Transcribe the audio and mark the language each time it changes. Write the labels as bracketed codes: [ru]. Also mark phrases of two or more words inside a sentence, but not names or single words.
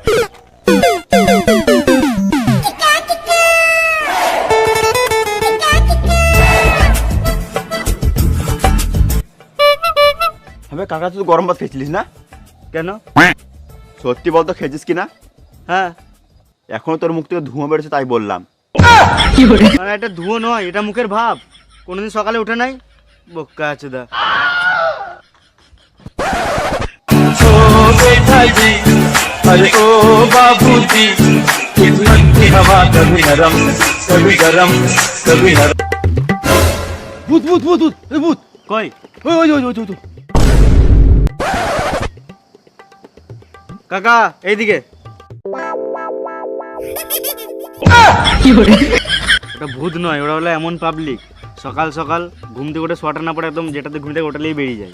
[bn] হ্যাঁ কাকা, তুই গরম ভাত খেয়েছিলিস না? কেন? সত্যি বলতো খেয়েছিস কিনা? হ্যাঁ, এখনো তোর মুখ থেকে ধোঁয়া বেরোচ্ছে তাই বললাম। কি করে মানে এটা ধুয়ো নয়, এটা মুখের ভাব। কোনোদিন সকালে উঠে নাই বোকা চোদা। [hi] अरे ओ बाबूजी किस्मत की हवा कभी नरम कभी गरम कभी नरम। [bn] ভূত ভূত ভূত ভূত, এই ভূত, কই ওই ওই ওই ওই ওই, ওই। কাকা এইদিকে। কি করে ওটা ভূত নয়, ওরা হলো এমন পাবলিক সকাল সকাল ঘুম থেকে ওঠে সোয়াটার না পড়ে একদম যেটাতে ঘুম থেকে ওটালেই বেরিয়ে যায়।